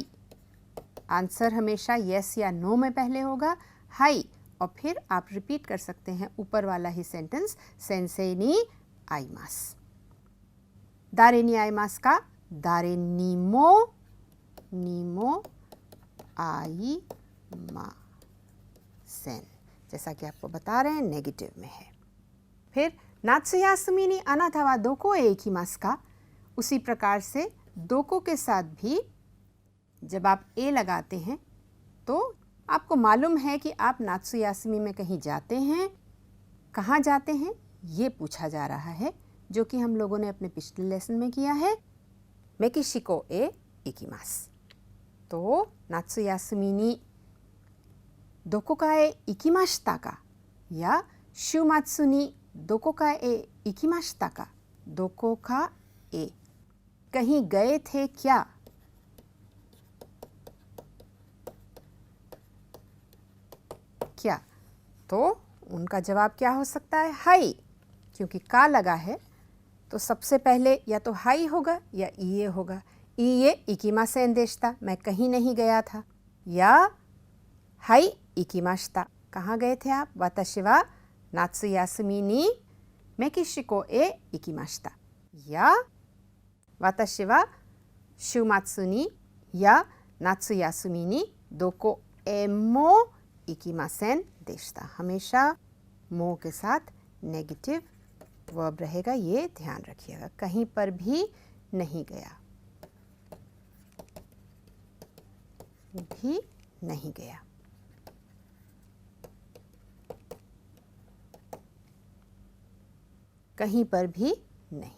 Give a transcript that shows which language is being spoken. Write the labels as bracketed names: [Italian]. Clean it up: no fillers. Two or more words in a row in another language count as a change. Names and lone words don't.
[Hindi] आंसर हमेशा यस या नो में पहले होगा, हाई, और फिर आप रिपीट कर सकते हैं ऊपर वाला ही सेंटेंस, [Japanese] 先生に会います. 誰に会いますか、誰にも、誰にも会いません. [Hindi] जैसा कि आपको बता रहे हैं नेगेटिव में है। फिर [Japanese] 夏休みにあなたはどこへ行きますか, [Hindi] उसी प्रकार से दोको के साथ भी जब आप ए लगाते हैं तो आपको मालूम है कि आप नात्सुयासुमी में कहीं जाते हैं, कहाँ जाते हैं ये पूछा जा रहा है, जो कि हम लोगों ने अपने पिछले लेसन में किया है, [Japanese] メキシコへ行きます. तो 夏休みにどこかへ行きましたか या 週末にどこかへ行きましたか, どこかへ, [Hindi] कहीं गए थे क्या? क्या? तो उनका जवाब क्या हो सकता है? हाई, क्योंकि का लगा है तो सबसे पहले या तो हाई होगा या ईए होगा। [Japanese] いいえ、行きませんでした, [Hindi] मैं कहीं नहीं गया था, या [Japanese] はい、行きました, [Hindi] कहाँ गए थे आप? [Japanese] 私は夏休みにメキシコへ行きました, या 私は週末に夏休みにどこへも行きませんでした. [Hindi] हमेशा मो के साथ नेगेटिव वर्ब रहेगा, ये ध्यान रखिएगा। कहीं पर भी नहीं गया, भी नहीं गया। कहीं पर भी नहीं।